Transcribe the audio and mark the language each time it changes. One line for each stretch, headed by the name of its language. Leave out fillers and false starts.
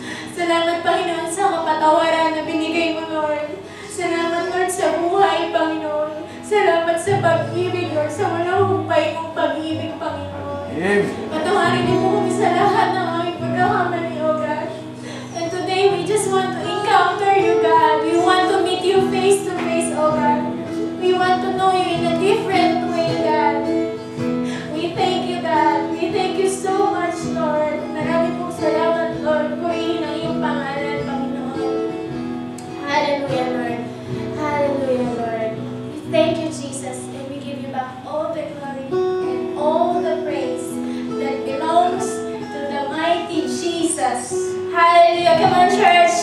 Filipino: Salamat, Panginoon, sa kapatawaran na binigay mo, Lord. Salamat, Lord, sa buhay, Panginoon. Salamat sa pag-ibig, Lord, sa walang humpay mong pag-ibig, Panginoon. Amen. Patawarin niyo po kami sa lahat ng aming pagkakamali, O God.
English: And today, we just want to encounter you, God. We want to meet you face to face, O God. We want to know you in a different way, God. We thank you, God. We thank you so much, Lord.
Filipino: Marami pong salamat, Lord. Purihin ang iyong pangalan, Panginoon. Hallelujah, Lord. Hallelujah, Lord.
English: We thank you, Jesus, and we give you back all the glory and all the praise that belongs to the mighty Jesus. Hallelujah. Come on, church.